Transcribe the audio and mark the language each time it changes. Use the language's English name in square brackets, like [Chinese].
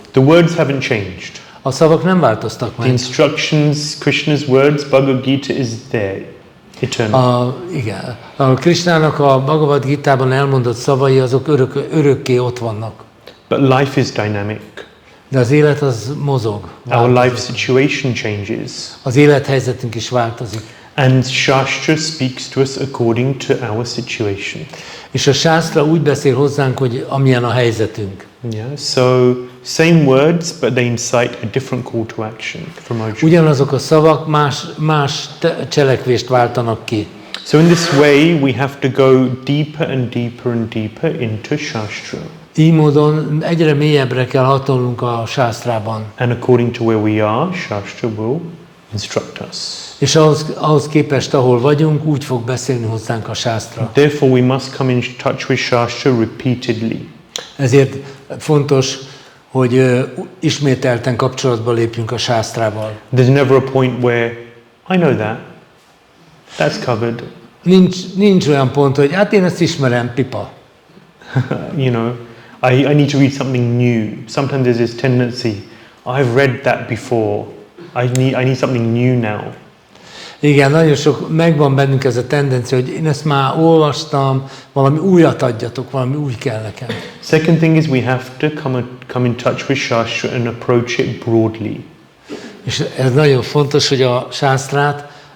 [English] The words haven't changed. [Hungarian] A szavak nem változtak [English] The [Hungarian] meg. [English] instructions, Krishna's words, Bhagavad Gita is there, eternal. [Hungarian] Igen. A Krishnának a Bhagavad Gitában elmondott szavai azok örökké ott vannak. [English] But life is dynamic. [Hungarian] De az élet az mozog. [English] Our [Hungarian] változik. [English] life situation changes. [Hungarian] Az élethelyzetünk is változik. [English] And Shastra speaks to us according to our situation. [Hungarian] És a sásztra úgy beszél hozzánk, hogy amilyen a helyzetünk. [English] Yeah. So same words, but they incite a different call to action from Arjuna. [Hungarian] Ugyanazok a szavak más cselekvést váltanak ki. [English] So in this way, we have to go deeper and deeper and deeper into Shastra. [Hungarian] Így módon egyre mélyebbre kell hatolnunk a sásztrában. [English] And according to where we are, Shastra will instruct us. [Hungarian] És ahhoz képest, ahol vagyunk, úgy fog beszélni hozzánk a sásztra. [English] Therefore, we must come in touch with Shastra repeatedly. [Hungarian] Ezért fontos, hogy ismételten kapcsolatba lépjünk a sásztrával. [English] There's never a point where I know that. That's covered. [Hungarian] Nincs olyan pont, hogy hát én ezt ismerem, pipa. [English] You know, I need to read something new. Sometimes there's this tendency, I've read that before. I need something new now. [Hungarian] Igen, nagyon sok, megvan bennünk ez a tendencia, hogy én ezt már olvastam, valami újat adjatok, valami új kell nekem. [English] Second thing is we have to come in touch with Shastra and approach it broadly. [Hungarian] És ez nagyon fontos, hogy a sásztrát